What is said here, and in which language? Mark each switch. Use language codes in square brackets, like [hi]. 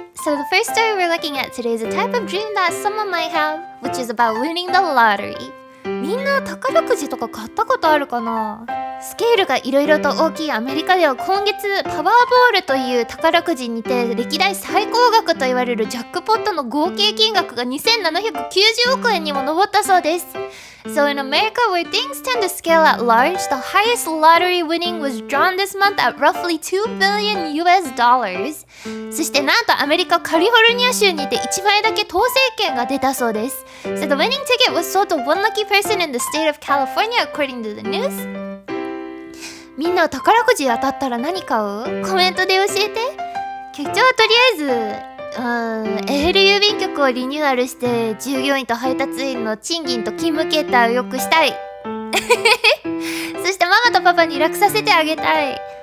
[en] So the first story we're looking at today is a type of dream that someone might have, which is about winning the lottery. [ja] みんな宝くじとか買ったことあるかな？スケールがいろいろと大きいアメリカでは今月パワーボールという宝くじにて歴代最高額と言われるジャックポットの合計金額が2790億円にも上ったそうです。 [en] So in America, where things tend to scale at large, the highest lottery winning was drawn this month at roughly $2 billion US dollars. [ja] そしてなんとアメリカカリフォルニア州にて1枚だけ当選券が出たそうです。 [en] So the winning ticket was sold to one lucky person in the state of California, according to the news. [ja] みんな宝くじ当たったら何買う？コメントで教えて。局長はとりあえずエール郵便局をリニューアルして従業員と配達員の賃金と勤務形態を良くしたいそしてママとパパに楽させてあげたい。